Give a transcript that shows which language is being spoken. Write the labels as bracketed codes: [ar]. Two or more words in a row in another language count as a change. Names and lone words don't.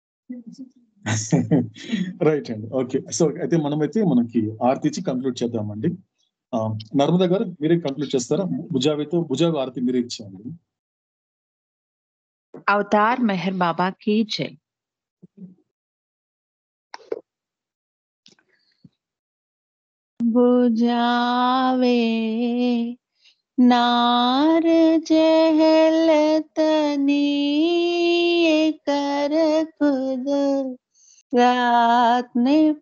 [te] రైట్ అండి. ఓకే. సో అయితే మనకి ఆరతి ఇచ్చి కంక్లూడ్ చేద్దామండి. నర్మదా గారు మీరే కంక్లూడ్ చేస్తారా? భుజావి ఆరతి మీరే ఇచ్చేయండి. [hi] अवतार मेहर बाबा की जय। बुझावे नार जहलतनी कर खुद रात ने